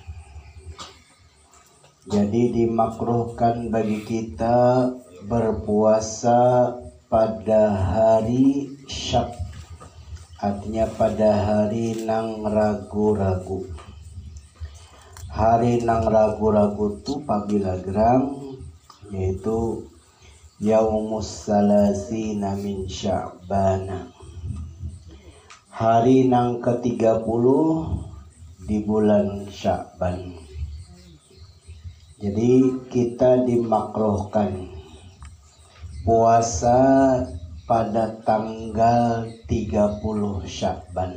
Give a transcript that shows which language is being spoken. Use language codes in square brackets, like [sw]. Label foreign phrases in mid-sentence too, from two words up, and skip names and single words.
[id] Jadi dimakruhkan bagi kita berpuasa pada hari syak, artinya pada hari nang ragu-ragu. Hari nang ragu-ragu itu pabila geram, yaitu [ar] يوم الثلاثين من شعبان, [id] hari nang ke-30 di bulan Sya'ban. Jadi kita dimakruhkan puasa pada tanggal 30 Sya'ban.